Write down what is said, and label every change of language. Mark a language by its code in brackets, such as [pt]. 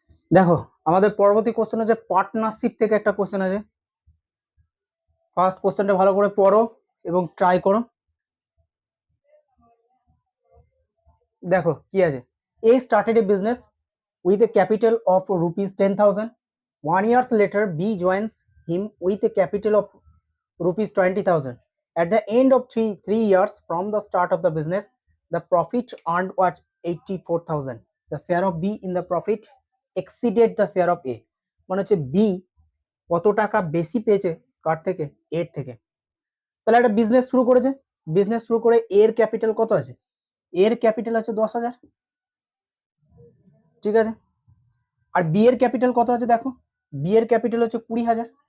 [bn] দেখো আমাদের পরবর্তী কোশ্চেন হচ্ছে পার্টনারশিপ থেকে একটা কোশ্চেন আছে। ফার্স্ট কোশ্চেনটা ভালো করে পড়ো এবং ট্রাই করো। দেখো কি আছে, [en] A started a business with a capital of rupees 10,000. 1 year later, B joins him with a capital of rupees 20,000. At the end of three years from the start of the business, the profit earned was 84,000. The share of B in the profit exceeded the share of A. [bn] মানে হচ্ছে B কত টাকা বেশি পেয়েছে কার থেকে? এর থেকে। তাহলে একটা বিজনেস শুরু করেছে, বিজনেস শুরু করে এর ক্যাপিটাল কত আছে? এর ক্যাপিটাল আছে 10,000, ঠিক আছে। আর বি এর ক্যাপিটাল কত আছে দেখো, বি এর ক্যাপিটাল হচ্ছে 20,000।